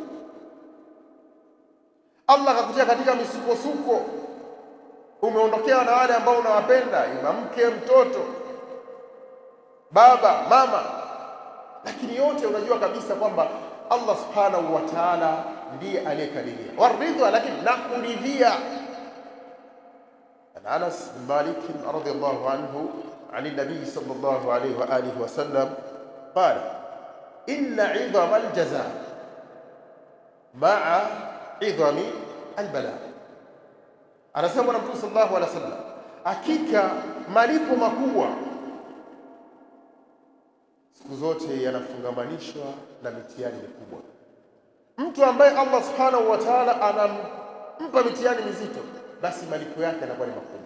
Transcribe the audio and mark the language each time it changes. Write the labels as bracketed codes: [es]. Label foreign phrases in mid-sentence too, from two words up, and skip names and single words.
[sw] Allah akakutia katika misukosuko, umeondokewa na wale ambao unawapenda, ima mke, mtoto, baba, mama, lakini yote unajua kabisa kwamba Allah [ar] سبحانه وتعالى [sw] ndiye aliyekadiria. Waridha, lakini nakuridhia. [ar] Anas bin Malik رضي الله عنه عن النبي صلى الله عليه وآله وسلم قال إن عظم الجزاء مع عظم البلاء. [sw] anasema Mtume [ar] صلى الله عليه وسلم, [sw] hakika malipo makubwa siku zote yanafungamanishwa na mitihani mikubwa. Mtu ambaye Allah [ar] سبحانه وتعالى [sw] anampa mitihani mizito, basi malipo yake yanakuwa ni makubwa.